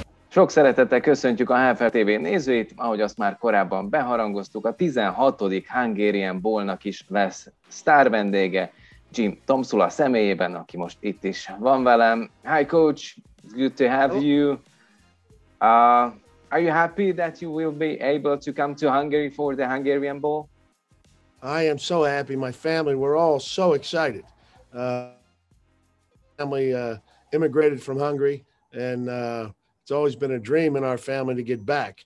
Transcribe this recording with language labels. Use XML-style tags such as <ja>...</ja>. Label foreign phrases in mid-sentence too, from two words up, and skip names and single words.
<hu>Sok szeretettel köszöntjük a HFL TV nézőit, ahogy azt már korábban beharangoztuk, a 16. Hungarian Bowl-nak is lesz sztárvendége Tomsula személyében, aki most itt is van velem.</hu> <en>Hi coach, it's good to have you. Are you happy that you will be able to come to Hungary for the Hungarian Bowl? I am so happy. My family, we're all so excited. Family immigrated from Hungary, and it's always been a dream in our family to get back.</en>